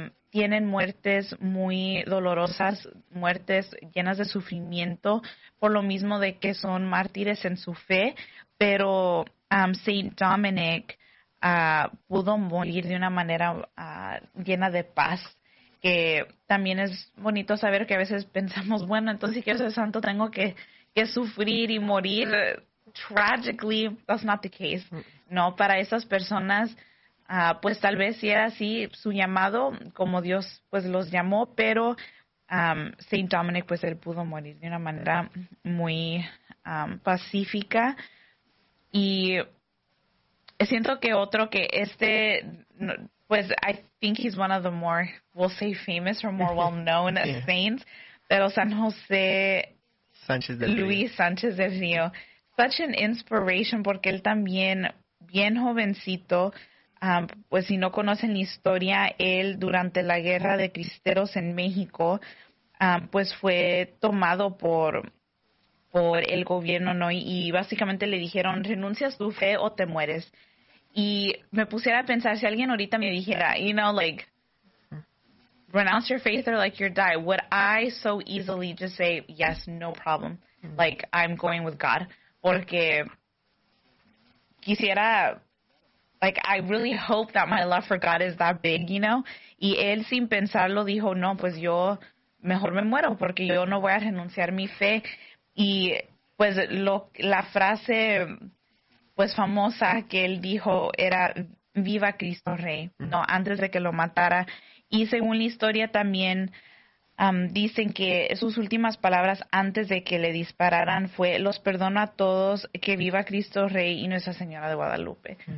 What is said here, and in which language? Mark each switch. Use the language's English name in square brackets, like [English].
[Spanish] tienen muertes muy dolorosas, muertes llenas de sufrimiento, por lo mismo de que son mártires en su fe, pero Saint Dominic pudo morir de una manera llena de paz, que también es bonito saber que a veces pensamos, bueno, entonces si quiero ser santo tengo que sufrir y morir. [English] Tragically, that's not the case. [Spanish] No, para esas personas, pues tal vez sí era así su llamado, como Dios pues los llamó, pero Saint Dominic, pues él pudo morir de una manera muy pacífica. Y siento que otro que este, pues [English] I think he's one of the more, we'll say famous or more well-known saints, pero San José [Spanish] Sánchez del Río. Luis Sánchez del Río. [English] Such an inspiration, [Spanish] porque él también, bien jovencito, pues si no conocen la historia, él durante la Guerra de Cristeros en México, pues fue tomado por el gobierno, ¿no? Y básicamente le dijeron, renuncias tu fe o te mueres. Y me pusiera a pensar, si alguien ahorita me dijera, [English] you know, like, renounce your faith or like you die, would I so easily just say, yes, no problem, like, I'm going with God. [Spanish] Porque quisiera, [English] like, I really hope that my love for God is that big, you know? [Spanish] Y él sin pensarlo dijo, no, pues yo mejor me muero porque yo no voy a renunciar mi fe. Y pues la frase pues famosa que él dijo era, viva Cristo Rey, ¿no? Antes de que lo matara. Y según la historia también, dicen que sus últimas palabras antes de que le dispararan fue, los perdono a todos, que viva Cristo Rey y Nuestra Señora de Guadalupe.